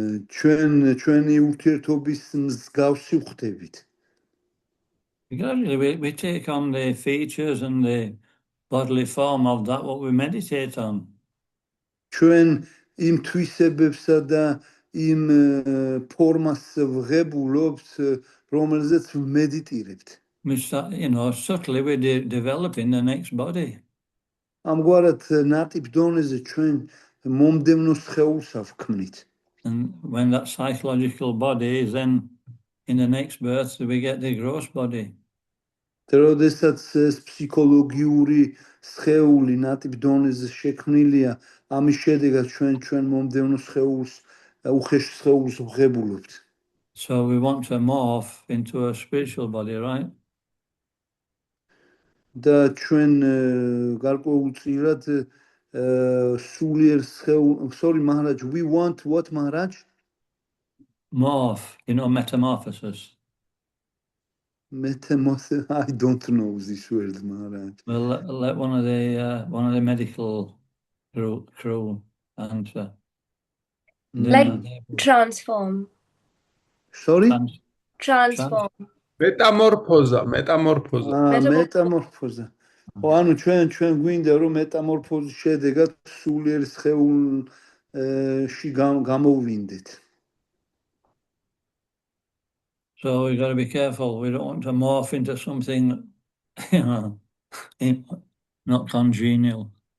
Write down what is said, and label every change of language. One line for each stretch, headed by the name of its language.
Georgian: ჩვენი ურთიერთობის მსგავსი ვხდებით.
English: Gradually, we take on the features and the bodily form of that what we meditate on.
Georgian: ჩვენ იმ თვისებებსა და იმ ფორმას ვღებულობთ, რომელზეც ვმედიტირებთ.
English: We start, subtly we're developing the next body.
Georgian: ამგვარად ნატიფ დონეზე ჩვენ მომდევნო სხეულს ავქმნით.
English: And when that psychological body is then in the next birth, we get the gross body.
Georgian: როდესაც ეს ფსიქოლოგიური სხეული ნატიფ დონეზე შექმნილია, ამის შედეგად ჩვენ მომდევნო სხეულს, უხეშ სხეულს ვღებულობთ.
English: So we want to morph into a spiritual body, right?
Georgian: და ჩვენ გარკვეულწილად სულიერ სხეულ,
English: sorry Maharaj, we want what Maharaj? Morph, metamorphosis. Metamorphosis, I don't know this word, Maharaj. Well, let one of the medical crew answer. Like transform. Sorry? Transform.
Georgian: მეტამორფოზა. მეტამორფოზა. ხო, ანუ ჩვენ გვინდა რომ მეტამორფოზის შედეგად სულიერ სხეულში გამოვინდეთ.
English: So we got to be careful. We don't want to morph into something, not congenial.